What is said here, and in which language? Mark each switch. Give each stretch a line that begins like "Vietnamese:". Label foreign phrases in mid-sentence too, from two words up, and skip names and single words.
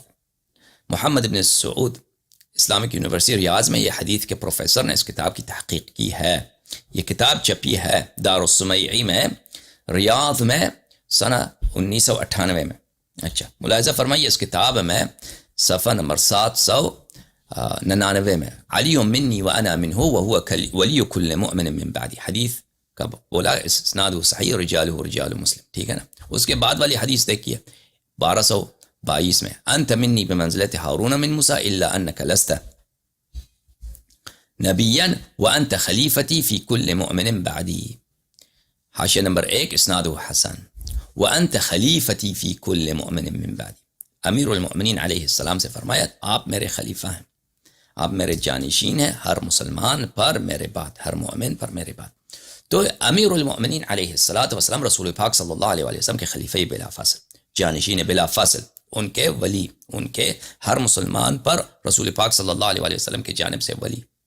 Urdu: محمد بن سعود اسلامک یونیورسٹی ریاض میں یہ حدیث کے پروفیسر نے اس کتاب کی تحقیق کی ہے. یہ کتاب چھپی ہے دار السمیعی میں ریاض میں سنہ 1998 میں. اچھا ملاحظہ فرمائیے اس کتاب میں صفحہ نمبر 799 میں
Arabic: علی منی وانا منہ وهو ولی کل مؤمن من بعدی
Urdu: حدیث کا بولا
Arabic: اسناد صحیح رجالہ رجال مسلم.
Urdu: ٹھیک ہے نا. اس کے بعد والی حدیث دیکھیے 1222 میں
Arabic: انت منی بمنزلت ہارون من موسیٰ الا انک لست نبیا وانت خلیفتی فی کل مؤمن بعدی.
Urdu: حاشیہ نمبر
Arabic: 1 اسناد حسن وانت خلیفتی فی کل مؤمن من بعدی.
Urdu: امیر المؤمنین
Arabic: علیہ السلام
Urdu: سے فرمایا آپ میرے خلیفہ ہیں، آپ میرے جانشین ہیں ہر مسلمان پر میرے بعد، ہر مومن پر میرے بعد. تو امیر المؤمنین
Arabic: علیہ السلام
Urdu: رسول پاک
Arabic: صلی اللہ علیہ وسلم
Urdu: کے خلیفہ بلا فاصل، جانشین بلا فاصل، ان کے ولی، ان کے ہر مسلمان پر رسول پاک
Arabic: صلی اللہ علیہ وسلم
Urdu: کی جانب سے ولی.